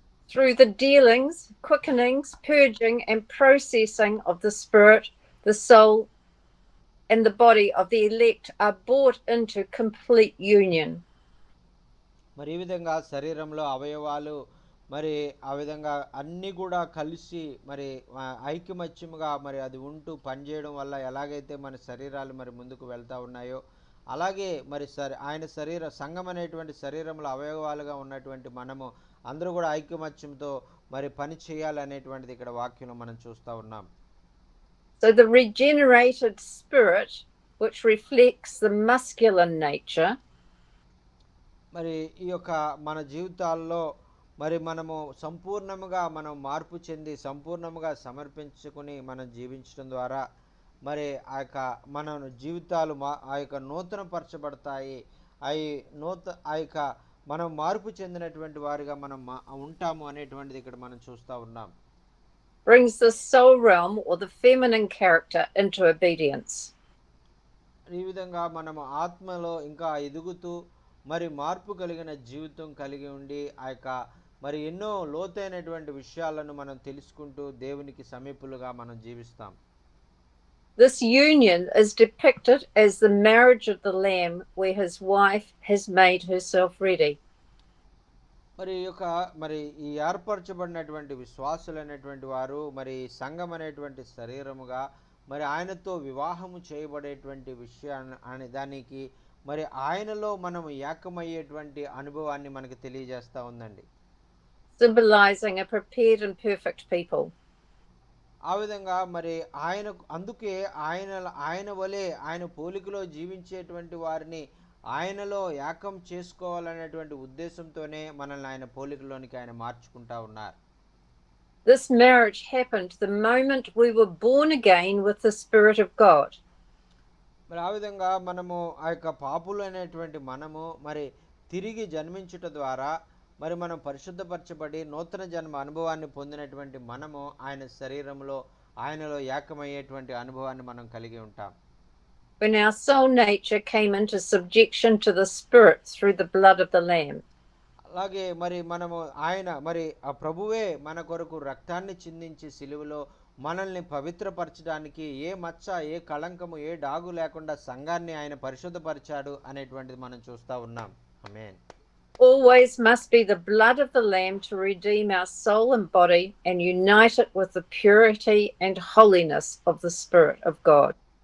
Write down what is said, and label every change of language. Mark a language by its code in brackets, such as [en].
[en] Through the dealings, quickenings, purging and processing of the spirit, the soul and the body of the elect are brought into complete union. [te] మరి ఈ విధంగా శరీరంలో అవయవాలు మరి ఆ విధంగా అన్నీ కూడా కలిసి మరి ఐకమత్యముగా మరి అది ఉంటూ పనిచేయడం వల్ల ఎలాగైతే మన శరీరాలు మరి ముందుకు వెళ్తూ ఉన్నాయో, అలాగే మరి ఆయన సంఘం అనేటువంటి శరీరంలో అవయవాలుగా ఉన్నటువంటి మనము అందరూ కూడా ఐకమత్యంతో మరి పని చేయాలనేటువంటిది ఇక్కడ వాక్యంలో మనం చూస్తూ ఉన్నాం. [en] So the regenerated spirit, which reflects the masculine nature, [te] మరి ఈ యొక్క మన జీవితాల్లో మరి మనము సంపూర్ణముగా మనం మార్పు చెంది సంపూర్ణముగా సమర్పించుకుని మనం జీవించడం ద్వారా మరి మన జీవితాలు ఆ యొక్క నూతన పరచబడతాయి. ఆ యొక్క మనం మార్పు చెందినటువంటి వారిగా మనం ఉంటాము అనేటువంటిది ఇక్కడ మనం చూస్తూ ఉన్నాం. [en] brings the soul realm or the feminine character into obedience. [te] ఈ విధంగా మనము ఆత్మలో ఇంకా ఎదుగుతూ మరి మార్పు కలిగిన జీవితం కలిగి ఉండి ఆ యొక్క మరి ఎన్నో లోతైనటువంటి విషయాలను మనం తెలుసుకుంటూ దేవునికి సమీపులుగా మనం జీవిస్తాం. [en] This union is depicted as the marriage of the Lamb, where his wife has made herself ready. [te] మరి ఈ ఏర్పరచబడినటువంటి విశ్వాసులైనటువంటి వారు మరి సంఘం అనేటువంటి శరీరముగా మరి ఆయనతో వివాహము చేయబడేటువంటి విషయాన్ని అని దానికి మరి ఆయనలో మనం ఏకమయ్యేటువంటి అనుభవాన్ని మనకు తెలియజేస్తూ ఉందండి. [en] Symbolizing a prepared and perfect people. [te] ఆ విధంగా మరి అందుకే ఆయన వలె ఆయన పోలికలో జీవించేటువంటి వారిని ఆయనలో ఏకం చేసుకోవాలనేటువంటి ఉద్దేశంతోనే మనల్ని ఆయన పోలికలోనికి ఆయన మార్చుకుంటా ఉన్నారు. [en] This marriage happened the moment we were born again with the Spirit of God. [te] మరి ఆ విధంగా మనము ఆ యొక్క పాపులు అనేటువంటి మనము మరి తిరిగి జన్మించుట ద్వారా మరి మనం పరిశుద్ధపరచబడి నూతన జన్మ అనుభవాన్ని పొందినటువంటి మనము ఆయన శరీరంలో ఆయనలో ఏకమయ్యేటువంటి అనుభవాన్ని మనం కలిగి ఉంటాం. [en] When our soul nature came into subjection to the Spirit through the blood of the Lamb. [te] అలాగే మరి మనము మరి ఆ ప్రభువే మన కొరకు రక్తాన్ని చిందించి సిలువలో మనల్ని పవిత్రపరచడానికి ఏ మచ్చ ఏ కళంకము ఏ డాగు లేకుండా సంఘాన్ని ఆయన పరిశుద్ధపరిచాడు అనేటువంటిది మనం చూస్తూ ఉన్నాం. ఆమేన్. [en] Always must be the blood of the Lamb to redeem our soul and body and unite it with the purity and holiness of the Spirit of God.